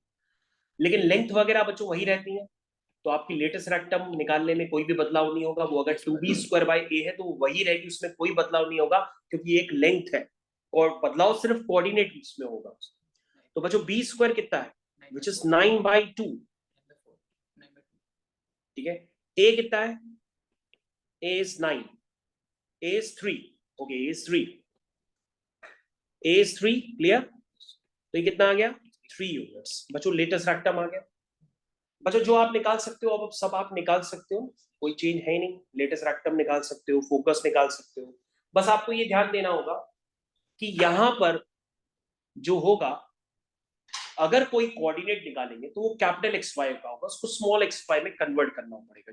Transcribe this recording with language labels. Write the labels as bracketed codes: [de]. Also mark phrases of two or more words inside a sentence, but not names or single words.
[hi] लेकिन लेंथ वगैरह बच्चों वही रहती है, तो आपकी [en] latus rectum [hi] निकालने में कोई भी बदलाव नहीं होगा। वो अगर 2b² है तो वो वही रहेगी, उसमें कोई बदलाव नहीं होगा, क्योंकि एक लेंथ है और बदलाव सिर्फ कोऑर्डिनेट में होगा। तो बच्चों b² कितना है? [en] which is [hi] 9/2। ठीक है, a कितना है? [en] a is 9, a is 3, okay, a is 3, a is 3, [hi] क्लियर? तो ये कितना आ गया? 3 यूनिट्स। बच्चों [en] latus rectum [hi] आ गया। बच्चों जो आप निकाल सकते हो अब सब आप निकाल सकते हो, कोई चेंज है ही नहीं। [en] latus rectum [hi] निकाल सकते हो, फोकस निकाल सकते हो। बस आपको ये ध्यान देना होगा कि यहां पर जो होगा, अगर कोई कोऑर्डिनेट निकालेंगे तो वो [en] capital x y [hi] का होगा, उसको [en] small x y [hi] में कन्वर्ट करना पड़ेगा।